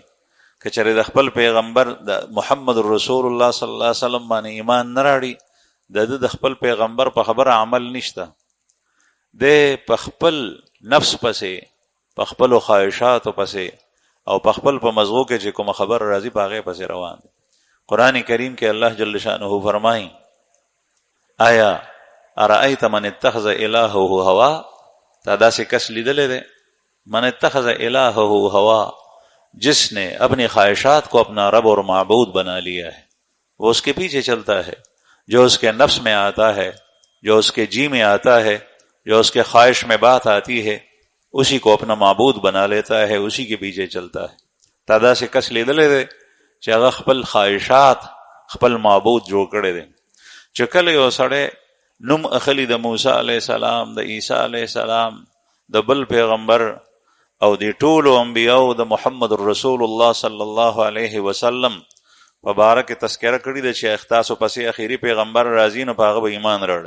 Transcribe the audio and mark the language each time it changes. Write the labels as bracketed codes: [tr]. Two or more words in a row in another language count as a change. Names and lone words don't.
[ps] که چېرې د خپل پیغمبر د محمد رسول الله [ar] صلی الله علیه وسلم [ps] باندې ایمان نه راړي، د خپل پیغمبر په خبره عمل نشته، دی په خپل نفس پسې، په خپلو خواهشاتو پسې او په خپل په مزغو کې چې کومه خبر راځي په هغې پسې روان دی. قرآن کریم کې الله [ar] جل شانه [ps] فرمایي آیا [ar] ارأیت من اتخذ الهه هوا، [ps] تا داسې کس لیدلی دی [ar] من اتخذ الهه هوا، [ur] جس نے اپنی خواہشات کو اپنا رب اور معبود بنا لیا ہے، وہ اس کے پیچھے چلتا ہے، جو اس کے نفس میں آتا ہے، جو اس کے جی میں آتا ہے، جو اس کے خواہش میں بات آتی ہے، اسی کو اپنا معبود بنا لیتا ہے، اسی کے پیچھے چلتا ہے. [ps] تا داسې کس لیدلی دی چې هغه خپل خواهشات خپل معبود جوړ کړی دی. چې کله یو سړی نوم اخلي د موسی [ar] علیه السلام، [ps] د عیسی [ar] علیه السلام، [ps] د بل پیغمبر او د ټولو انبیاو د محمد رسول الله [ar] صلی الله علیه وسلم [ps] په باره کې تذکره کړې ده چې تاسو پسې اخیری پیغمبر راځي نو په هغه به ایمان راوړئ.